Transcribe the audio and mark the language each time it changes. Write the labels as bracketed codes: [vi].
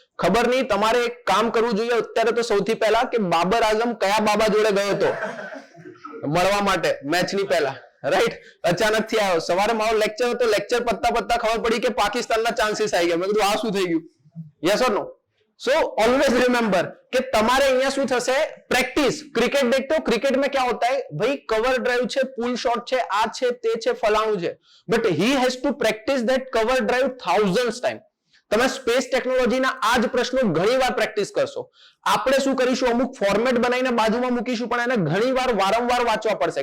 [gu] ખબર નહીં, તમારે એક કામ કરવું જોઈએ અત્યારે તો સૌથી પહેલા કે બાબર આઝમ કયા બાબા જોડે ગયો હતો મળવા માટે મેચની પહેલા, રાઈટ? અચાનક થી આવ્યો, સવારે મારો લેક્ચર હતો, લેક્ચર પત્તા ખબર પડી કે પાકિસ્તાનના ચાન્સીસ આવી ગયા. મેં કીધું આ શું થઈ ગયું, yes or no? So always remember कि તમારે અહીંયા શું થશે? પ્રેક્ટિસ. ક્રિકેટ દેખતો, ક્રિકેટ [hi] में क्या होता है भाई? [en] cover drive [gu] છે, પુલ શોટ છે, આ છે, તે છે, ફલાણું છે, [en] But he has to practice that cover drive thousands time. [gu] તમે સ્પેસ ટેકનોલોજીના આ જ પ્રશ્નો ઘણીવાર પ્રેક્ટિસ કરશો. આપણે શું કરીશું? અમુક ફોર્મેટ બનાવીને બાજુમાં મૂકીશું, પણ એને ઘણીવાર વારંવાર વાંચવા પડશે.